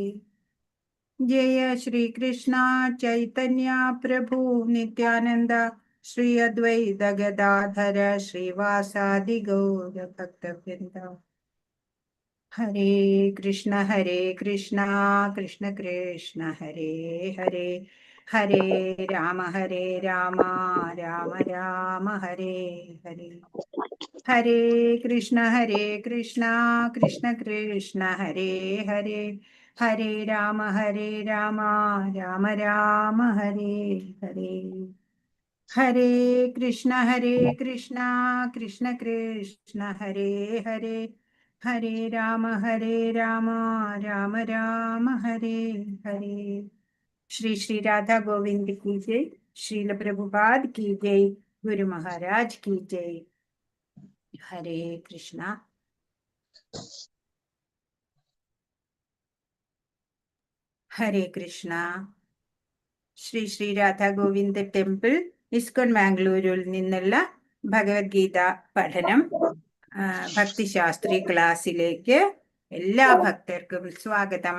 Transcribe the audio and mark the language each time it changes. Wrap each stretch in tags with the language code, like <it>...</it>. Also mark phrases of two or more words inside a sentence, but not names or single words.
<sa>ജയ ശ്രീകൃഷ്ണ ചൈതന്യ പ്രഭു നിത്യാനന്ദ ശ്രീ അദ്വൈത ഗദാധര ശ്രീവാസാദി ഗൗര ഭക്തവൃന്ദ. ഹരേ കൃഷ്ണ കൃഷ്ണ കൃഷ്ണ ഹരേ ഹരേ ഹരേ രാമ രാമ രാമ ഹരേ ഹരേ. ഹരേ കൃഷ്ണ കൃഷ്ണ കൃഷ്ണ ഹരേ ഹരേ ഹരേ രാമ രാമ രാമ ഹരേ ഹരേ. ഹരേ കൃഷ്ണ കൃഷ്ണ കൃഷ്ണ ഹരേ ഹരേ ഹരേ രാമ രാമ രാമ ഹരേ ഹരേ.</sa> <hi>श्री श्री राधा गोविंद की जय. श्रील प्रभुपाद की जय. गुरु महाराज की जय. हरे कृष्णा.</hi> <sa>ഹരേ കൃഷ്ണ.</sa> <ml>ശ്രീ ശ്രീ രാധാ ഗോവിന്ദ ടെമ്പിൾ ഇസ്കോൺ മാംഗ്ലൂരിൽ നിന്നുള്ള ഭഗവത്ഗീത പഠനം ഭക്തിശാസ്ത്രി ക്ലാസ്സിലേക്ക് എല്ലാ ഭക്തർക്കും സ്വാഗതം.</ml>